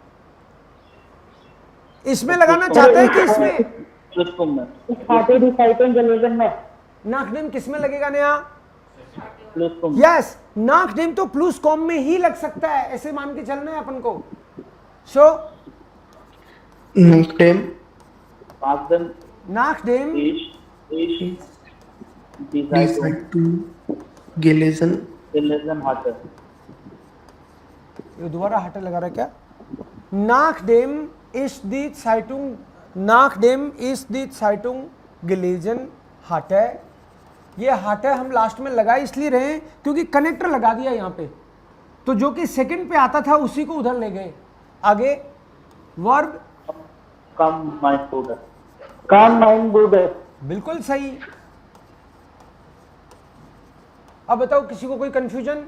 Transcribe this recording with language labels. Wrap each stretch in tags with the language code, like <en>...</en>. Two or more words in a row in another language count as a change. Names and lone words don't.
<hi>इसमें लगाना चाहता है कि इसमें? प्लुसकुम में। नाकडेम किस में लगेगा नया? प्लुसकुम। यस, नाकडेम तो प्लूस कॉम में ही लग सकता है, ऐसे मान के चलना है अपन को। सो</hi> <de>Nachdem Nachdem नाकडेम ich die die Zeitung Zeitung gelesen gelesen hatte.</de> <hi>ये दोबारा हटे लगा रहा है क्या?</hi> <de>Nachdem ich die Zeitung, nachdem ich die Zeitung gelesen hatte।</de> <hi>ये हटे हम लास्ट में लगा इसलिए रहे हैं क्योंकि कनेक्टर लगा दिया यहां पे, तो जो कि सेकंड पे आता था उसी को उधर ले गए। आगे वर्ब</hi> <de>Kam mein Bruder. Kam mein Bruder.</de> <hi>बिल्कुल सही। अब बताओ किसी को कोई कंफ्यूजन?</hi>